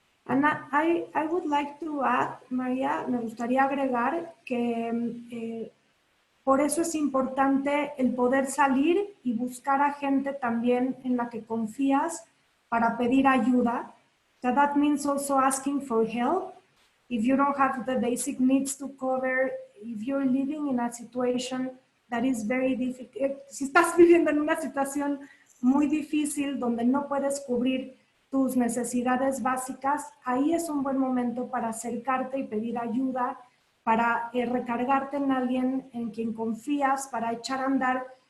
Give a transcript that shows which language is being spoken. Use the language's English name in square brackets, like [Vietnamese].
[English] And I would like to add, [Spanish] María, me gustaría agregar que por eso es importante el poder salir y buscar a gente también en la que confías para pedir ayuda. [English] So that means also asking for help. If you don't have the basic needs to cover, if you're living in a situation that is very difficult, [Spanish] si estás viviendo en una situación muy difícil donde no puedes cubrir tus necesidades básicas, ahí es un buen momento para acercarte y pedir ayuda, para recargarte en alguien en quien confías, para echar a andar